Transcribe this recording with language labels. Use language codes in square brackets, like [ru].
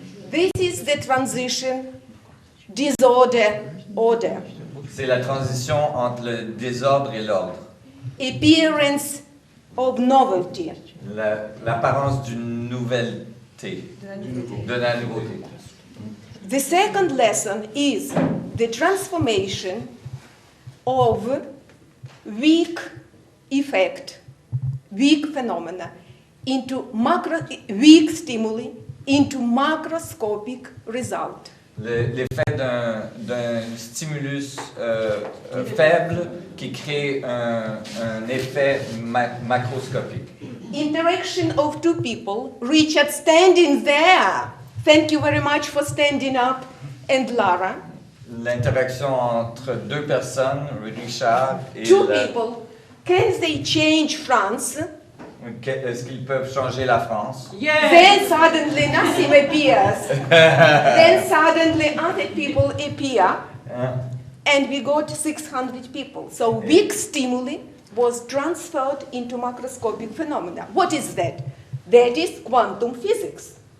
[en] this is the transition disorder-order. [fr] C'est la transition entre le désordre et l'ordre. [en] Appearance of novelty. [fr] L'apparence d'une nouveauté, de la nouveauté. [en] The second lesson is the transformation of weak effect, weak phenomena, into weak stimuli into macroscopic result. [fr] L'effet d'un stimulus faible qui crée un effet macroscopique. [en] Interaction of two people, Richard standing there. Thank you very much for standing up, and Lara. [fr] L'interaction entre deux personnes, Richard et [en] Two people. Can they change France? [fr] Est-ce qu'ils peuvent changer la France? [en] Yes. Then suddenly Nassim appears. Then suddenly other people appear. And we got 600 people. So weak stimuli was transferred into macroscopic phenomena. What is that? That is quantum physics.